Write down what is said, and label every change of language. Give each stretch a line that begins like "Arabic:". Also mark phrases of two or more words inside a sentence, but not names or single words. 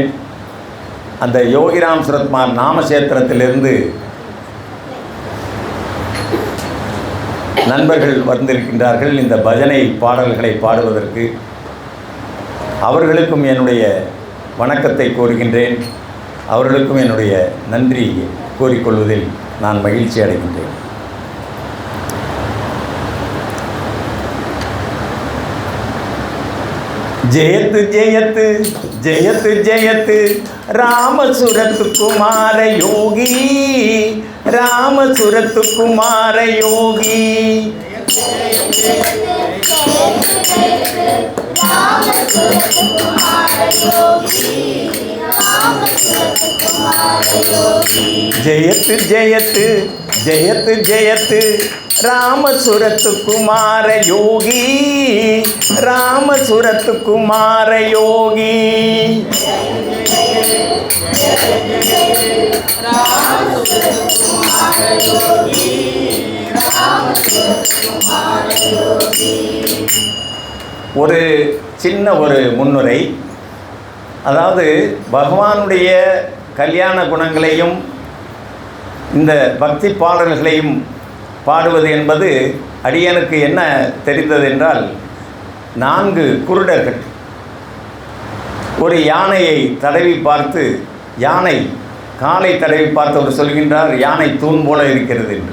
Tamil: அந்த யோகிராம் சுரத்குமார் நாமக்ஷேத்திரத்திலிருந்து நண்பர்கள் வந்திருக்கின்றார்கள் இந்த பஜனை பாடல்களை பாடுவதற்கு. அவர்களுக்கும் என்னுடைய வணக்கத்தை கோருகின்றேன். அவர்களுக்கும் என்னுடைய நன்றி கூறிக்கொள்வதில் நான் மகிழ்ச்சி அடைகின்றேன்.
Sanskrit: जयत जयत जयत जयत राम सूरत कुमार योगी, राम सूरत कुमार योगी। जयत जयत जयत जयत राम सूरत कुमार योगी, राम सूरत कुमार योगी।
Tamil: ஒரு சின்ன ஒரு முன்னுரை. அதாவது பகவானுடைய கல்யாண குணங்களையும் இந்த பக்தி பாடல்களையும் பாடுவது என்பது அடியனுக்கு என்ன தெரிந்தது என்றால், 4 குருடர்கள் ஒரு யானையை தடவி பார்த்து, யானை காலை தடவி பார்த்தவர் சொல்கின்றார் யானை தூண் போல இருக்கிறது என்று.